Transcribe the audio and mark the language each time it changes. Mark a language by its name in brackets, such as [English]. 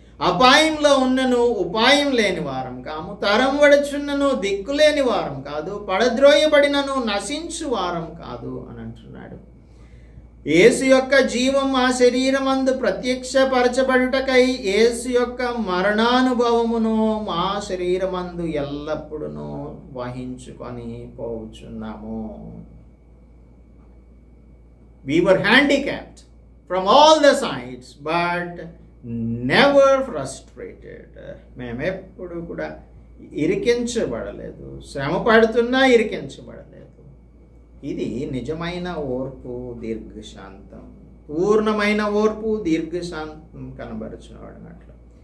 [Telugu] అపాయంలో ఉన్నను ఉపాయం లేని వారం కాము, తరం వడుచున్నను దిక్కులేని వారం కాదు, పడద్రోయబడినను నశించు వారం కాదు అని అంటున్నాడు. యేసు యొక్క జీవం మా శరీరమందు ప్రత్యక్షపరచబడుటకై యేసు యొక్క మరణానుభవమును మా శరీరమందు ఎల్లప్పుడూ వహించుకొని పోవుచున్నాము. [English] We were handicapped from all the sides, but never frustrated. [Telugu] మేమెప్పుడు కూడా ఇరికించబడలేదు, శ్రమ పడుతున్నా ఇరికించబడలేదు. ఇది నిజమైన ఓర్పు దీర్ఘశాంతం, పూర్ణమైన ఓర్పు దీర్ఘశాంతం కనబరుచున్నట్లు.